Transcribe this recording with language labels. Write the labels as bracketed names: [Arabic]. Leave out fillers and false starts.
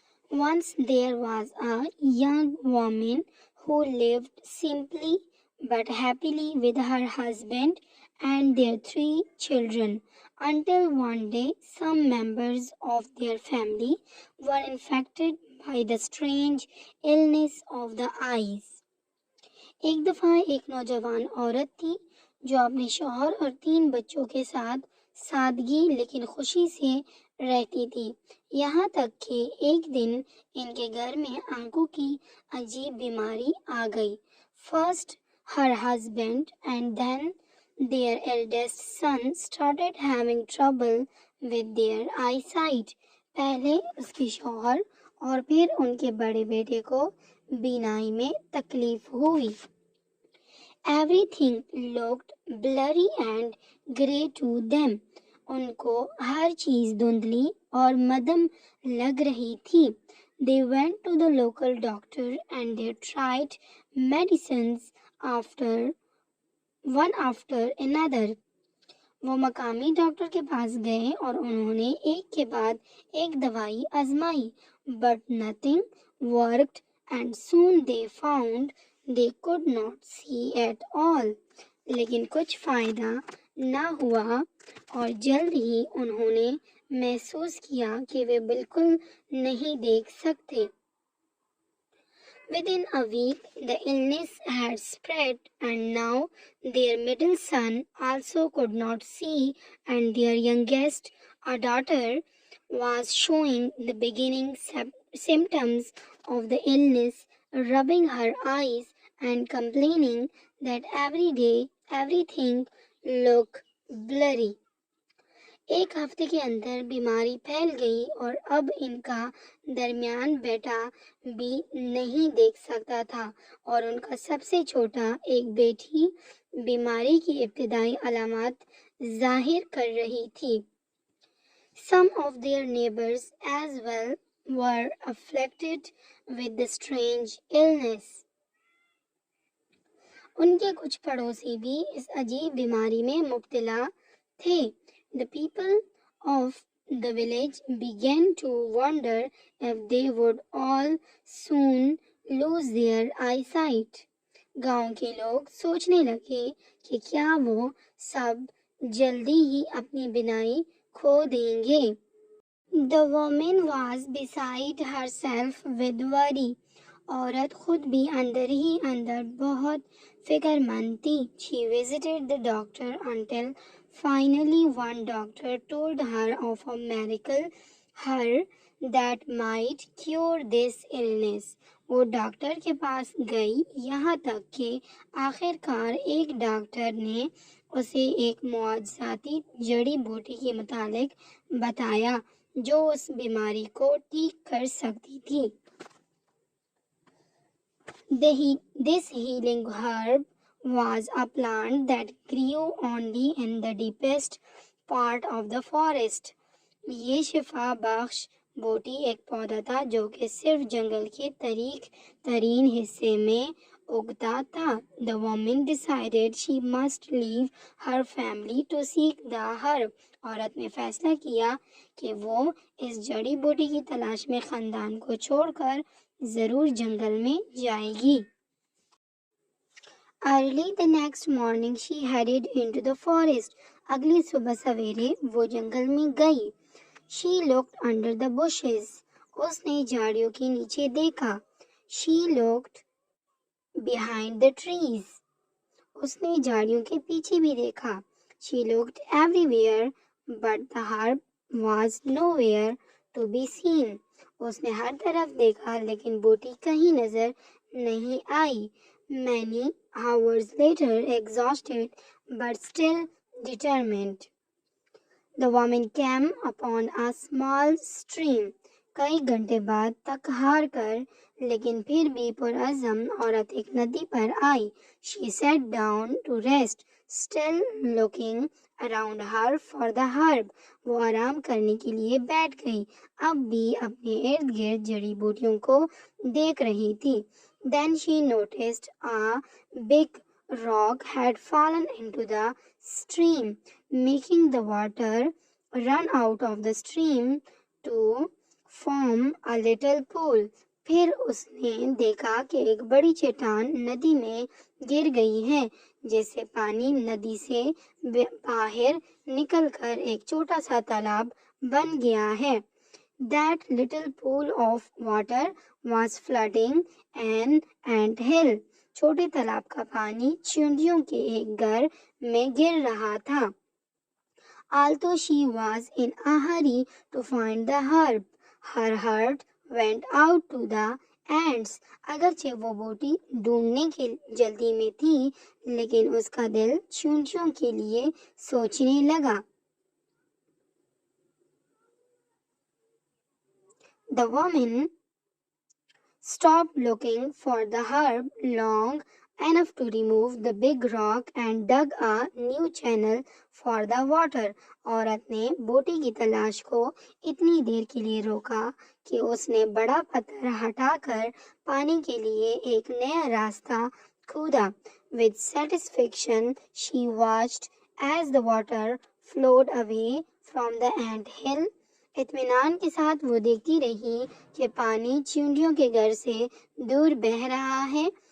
[English] Once there was a young woman who lived simply but happily with her husband and their 3 children until one day some members of their family were infected by the strange illness of the eyes. [Hindi] एक दफ़ा एक नौजवान औरत थी जो अपने शौहर और 3 बच्चों के साथ सादगी लेकिन खुशी से रहती थी। यहाँ तक कि एक दिन इनके घर में आंखों की अजीब बीमारी आ गई। [English] First, her husband and then their eldest son started having trouble with their eyesight. [Hindi] पहले उसके शौहर और फिर उनके बड़े बेटे को बीनाई में तकलीफ हुई। [English] Everything looked blurry and grey to them. [Hindi] उनको हर चीज धुंधली और मदम लग रही थी। [English] They went to the local doctor and they tried medicines one after another. [Hindi] वो मकामी डॉक्टर के पास गए और उन्होंने एक के बाद एक दवाई आजमाई, [English] but nothing worked and soon they found they could not see at all. [Hindi] लेकिन कुछ फायदा ना हुआ और जल्द ही उन्होंने महसूस किया कि वे बिल्कुल नहीं देख सकते। [English] Within a week, the illness had spread and now their middle son also could not see and their youngest, a daughter, was showing the beginning symptoms of the illness, rubbing her eyes and complaining that every day everything looked blurry. [Hindi] एक हफ्ते के अंदर बीमारी फैल गई और अब इनका दरमियान बेटा भी नहीं देख सकता था और उनका सबसे छोटा एक बेटी बीमारी की इब्तिदाई अलामत जाहिर कर रही थी। [English] Some of their neighbors as well were afflicted with the strange illness. [Hindi] उनके कुछ पड़ोसी भी इस अजीब बीमारी में मुब्तला थे। [English] The people of the village began to wonder if they would all soon lose their eyesight. [Hindi] गांव के लोग सोचने लगे कि क्या वो सब जल्दी ही अपनी बिनाई खो देंगे। [English] The woman was beside herself with worry. [Hindi] औरत खुद भी अंदर ही अंदर बहुत फिक्रमंद थी। [English] She visited the doctor until finally one doctor told her of a miracle that might cure this illness. [Hindi] वो डॉक्टर के पास गई, यहाँ तक कि आखिरकार एक डॉक्टर ने उसे एक मुआवजाती जड़ी बूटी के मुतालिक बताया जो उस बीमारी को ठीक कर सकती थी। [English] This healing herb was a plant that grew only in the deepest part of the forest. [Hindi] ये शिफा बख्श बूटी एक पौधा था जो कि सिर्फ जंगल के तरीन हिस्से में उगता था। [English] The woman decided she must leave her family to seek the herb. [Hindi] औरत ने फैसला किया कि वो इस जड़ी बूटी की तलाश में खानदान को छोड़कर जरूर जंगल में जाएगी। [English] Early the next morning she headed into the forest. [Hindi] अगली सुबह सवेरे वो जंगल में गई। [English] She looked under the bushes. [Hindi] उसने झाड़ियों के नीचे देखा। [English] She looked behind the trees. [Hindi] उसने झाड़ियों के पीछे भी देखा। [English] She looked everywhere, but the herb was nowhere to be seen. [Hindi] उसने हर तरफ देखा लेकिन बूटी कहीं नजर नहीं आई। [English] Many hours later, exhausted, but still determined. The woman came upon a small stream. [Hindi] कई घंटे बाद तक हार कर लेकिन फिर भी पुरअज़म औरत एक नदी पर आई. [English] She sat down to rest, still looking around her for the herb. [Hindi] वो आराम करने के लिए बैठ गई, अब भी अपने इर्द गिर्द जड़ी बूटियों को देख रही थी. [English] Then she noticed a big rock had fallen into the stream, making the water run out of the stream to form a little pool. [Hindi] फिर उसने देखा कि एक बड़ी चट्टान नदी में गिर गई है, जिससे पानी नदी से बाहर निकलकर एक छोटा सा तालाब बन गया है. [English] That little pool of water was flooding an ant hill. [Hindi] छोटे तालाब का पानी चींटियों के एक घर में गिर रहा था. [English] Although she was in a hurry to find the herb, her heart went out to the ants. [Hindi] अगरचे वो बूटी ढूंढने के जल्दी में थी, लेकिन उसका दिल चींटियों के लिए सोचने लगा. [English] The woman stopped looking for the herb long enough to remove the big rock and dug a new channel for the water. [Hindi] औरत ने बोटी की तलाश को इतनी देर के लिए रोका कि उसने बड़ा पत्थर हटाकर पानी के लिए एक नया रास्ता खोदा. [English] With satisfaction, she watched as the water flowed away from the ant hill. [Hindi] इत्मीनान के साथ वो देखती रही कि पानी चींटियों के घर से दूर बह रहा है.